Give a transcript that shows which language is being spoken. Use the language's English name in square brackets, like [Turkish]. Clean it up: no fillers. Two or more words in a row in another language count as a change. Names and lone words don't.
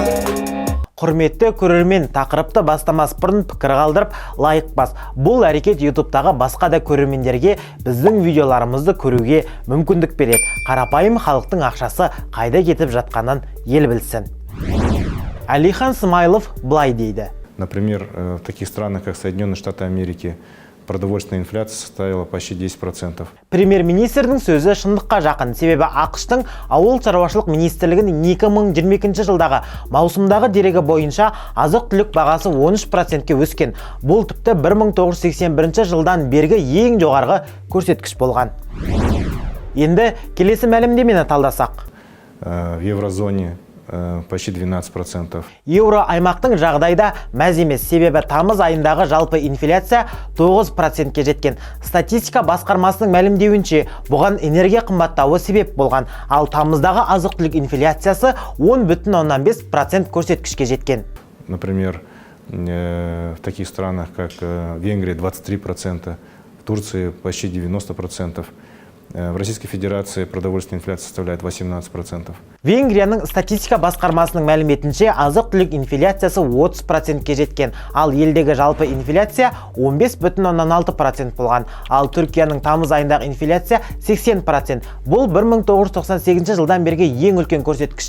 [Kazakh] Құрметті көрермен, тақырыпты бастамас бұрын пікір қалдырып, лайк бас. Бұл әрекет YouTube'тағы басқа да көрермендерге біздің видеоларымызды көруге мүмкіндік береді. Қарапайым халықтың ақшасы қайда кетіп жатқанын ел білсін. Әлихан Смайылов былай дейді. [Russian] Например, в таких странах, как Соединенные Штаты Америки, продовольственная инфляция составила почти 10%. [Kazakh] Премьер-министрдің сөзі шындыққа жақын, себебі ақш-тың ауыл шаруашылық министрлігінің 2022 жылдағы маусымдағы дерегі бойынша азық-түлік бағасы 13%-ке өскен. Бұл тіпті 1981 жылдан бергі ең жоғарғы көрсеткіш болған. Енді келесі мәлімдемені талдасақ. [Russian] В еврозоне почти 12%. [Kazakh] Еуро аймақтың жағдайда мәз емес, себебі тамыз айындағы жалпы инфляция 9%-ке жеткен. Статистика басқармасының мәлімдеуінше, бұған энергия қымбаттауы себеп болған, ал тамыздағы азық-түлік инфляциясы 10,5% көрсеткішке жеткен. [Russian] Например, в таких странах, как Венгрия, 23%, в Турции почти 90%. В Российской Федерации продовольственная инфляция составляет 18%. [Kazakh] Венгрияның статистика басқармасының мәліметінше азық-түлік инфляциясы 30%-ке жеткен, ал елдегі жалпы инфляция 15,6% болған. Ал Түркияның тамыз айындағы инфляция 80%. Бұл 1998 жылдан бергі ең үлкен көрсеткіш.